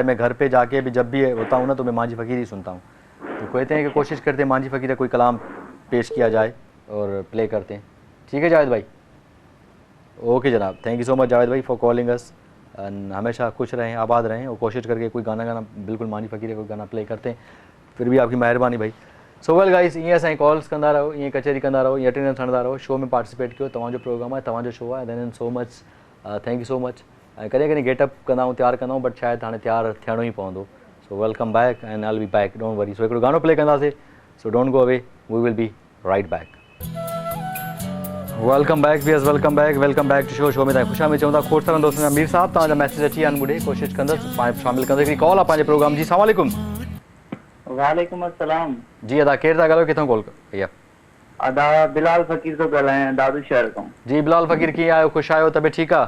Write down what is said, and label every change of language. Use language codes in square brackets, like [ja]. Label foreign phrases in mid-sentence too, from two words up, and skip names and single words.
[ur] میں گھر پہ جا کے بھی جب بھی ہوتا ہوں نا، تو میں مانجھی فقیر ہی سنتا ہوں۔ تو کہتے ہیں کہ کوشش کرتے ہیں مانجھی فقیر کا کوئی کلام پیش کیا جائے اور پلے کرتے ہیں. ٹھیک ہے جاوید بھائی? اوکے جناب, [en] thank you so much [ur] جاوید بھائی [en] for calling us. [ur] ہمیشہ خوش رہیں، آباد رہیں، اور کوشش کر کے کوئی گانا بالکل مانجھی فقیر کا کوئی گانا پلے کرتے ہیں، پھر بھی آپ کی مہربانی بھائی. [en] So well guys, [sd] ईअं असांजी कॉल्स कंदा रहो, ईअं कचहरी कंदा रहो, ईअं अटेंडेंस खणंदा रहो, शो में पार्टिसिपेट कयो। तव्हांजो प्रोग्राम आहे, तव्हांजो शो आहे, [en] Then so much thank you so much. [sd] ऐं कॾहिं कॾहिं गेटअप कंदा आहियूं, तयारु कंदा आहियूं, बट शायदि हाणे तयारु थियणो ई पवंदो। [en] So welcome back and I will be back, don't worry. [sd] सो हिकिड़ो गानो प्ले कंदासीं, [en] So don't go away, we will be right back. welcome back viewers, welcome back to show [sd] में तव्हां ख़ुशि में चऊं था। खोड़ सारा दोस्तनि जा मीर साहब तव्हांजा मैसेज अची विया आहिनि, ॿुधे कोशिशि कंदुसि शामिल कंदुसि। हिकिड़ी कॉल आहे पंहिंजे प्रोग्राम जी। [ar] السلام عليكم. وعليكم السلام. [sd] जी अदा, केरु था ॻाल्हायो, किथां कॉल भैया? अदा बिलाल फ़कीर थो ॻाल्हायां, दादू शहर खां। जी बिलाल फ़कीर, कीअं आहियो? ख़ुशि आहियो? तबियत ठीकु आहे?